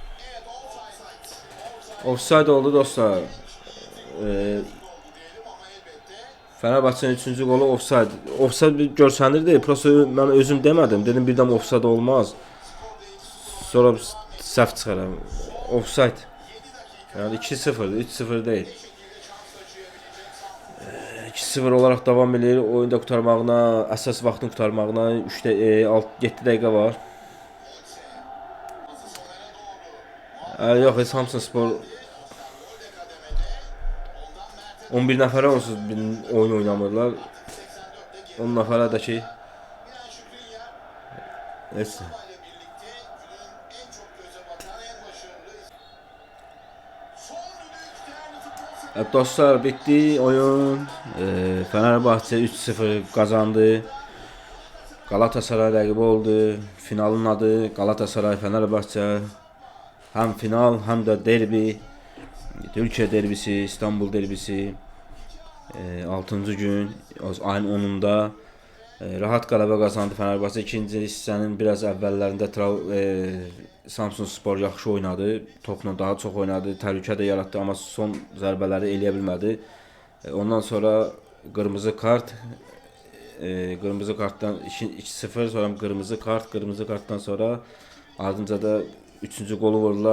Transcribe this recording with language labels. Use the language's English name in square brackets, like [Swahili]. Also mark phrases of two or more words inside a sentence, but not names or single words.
[Azerbaijani] Offside oldu dostlar. Fenerbahçe'nin 3-cü qolu offside. Offside bir görsənirdi. Prosta mən özüm demədim. Dedim birdən offside olmaz. Sonra səhv çıxaram. Offside. [Turkish] Yani 2-0, 3-0 değil. 2-0 olarak devam edir. [Azerbaijani] Oyunda qurtarmağına, əsas vaxtın qurtarmağına 7 dəqiqə var. Yox, Samsunspor 11 nəfərə onsuz bir oyun oynamırlar. 10 nəfərə də ki neyse. [Turkish] Dostlar bitti oyun. Fenerbahçe 3-0 kazandı. Galatasaray rakibi oldu. Finalın adı Galatasaray Fenerbahçe. Hem final hem de derbi. Türkiye derbisi, İstanbul derbisi. [Azerbaijani] 6. gün ayın 10'unda rahat qələbə qazandı Fenerbahçe. İkinci hissənin biraz əvvəllərində Samsunspor yaxşı oynadı. Topla daha çox oynadı. Təhlükə də yaratdı, amma son zərbələri eləyə bilmədi. Ondan sonra qırmızı kart. Qırmızı kartdan 2-0, sonra qırmızı kartdan sonra ardınca da 3-cü qolu vurdular.